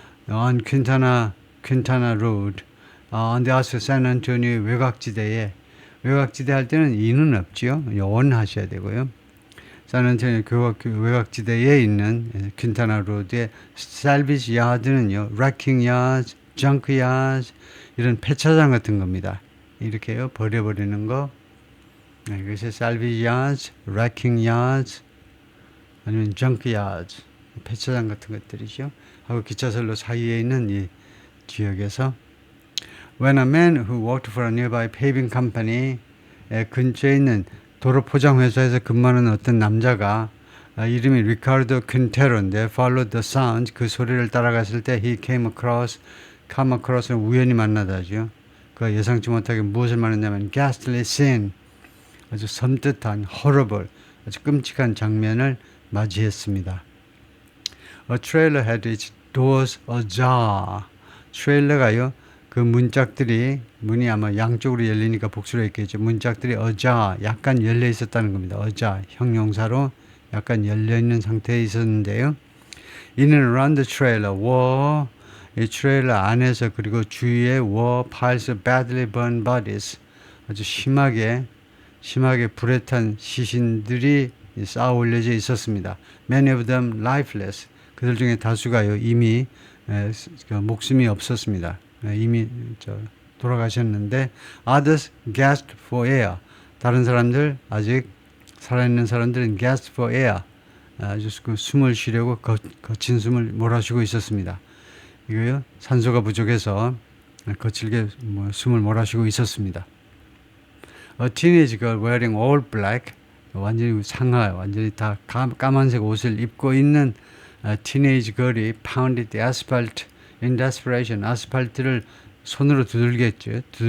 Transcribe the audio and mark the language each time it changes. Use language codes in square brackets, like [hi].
[en] on Quintana Road on the outskirts of San Antonio [ko] 외곽지대 할 때는 이는 없지요. 온 하셔야 되고요. 샌안토니오 외곽지대에 있는 퀸타나 로드의 salvage yard는요, [en] wrecking yards, junk yards [ko] 이런 폐차장 같은 겁니다. 이렇게요 버려버리는 거. 그래서 [en] salvage yards, wrecking yards [ko] 아니면 [en] junk yards [ko] 폐차장 같은 것들이죠. 하고 기차선로 사이에 있는 이 지역에서 [en] when a man who worked for a nearby paving company [ko] 근처에 있는 도로 포장 회사에서 근무하는 어떤 남자가 이름이 리카르도 퀸테로인데 [en] followed the sound [ko] 그 소리를 따라갔을 때 [en] he came across [ko] 는 우연히 만나다죠. 그 예상치 못하게 무엇을 말했냐면 [en] ghastly scene, [ko] 아주 섬뜩한 horrible, 아주 끔찍한 장면을 맞이했습니다. [en] A trailer had its doors ajar. [ko] 트레일러가요, 그 문짝들이, 문이 아마 양쪽으로 열리니까 복수로 했겠죠. 문짝들이 ajar, 약간 열려 있었다는 겁니다. ajar, 형용사로 약간 열려 있는 상태에 있었는데요. [en] In and around the trailer were, [ko] 이 트레일러 안에서 그리고 주위에 [en] were piles of badly burned bodies, [ko] 아주 심하게 불에 탄 시신들이 쌓아 올려져 있었습니다. [en] Many of them lifeless. [ko] 그들 중에 다수가요, 이미 목숨이 없었습니다. 이미 돌아가셨는데, [en] others gasped for air. [ko] 다른 사람들, 아직 살아있는 사람들은 [en] gasped for air. [ko] 아주 그 숨을 쉬려고 거친 숨을 몰아쉬고 있었습니다. 이거요, 산소가 부족해서 거칠게 숨을 몰아쉬고 있었습니다. [en] A teenage girl wearing all black, [ko] 완전히 상하, 완전히 다 까만색 옷을 입고 있는 [en] teenage girl이 pounded the asphalt in desperation. [ko] 아스팔트를 손으로 두들겼죠.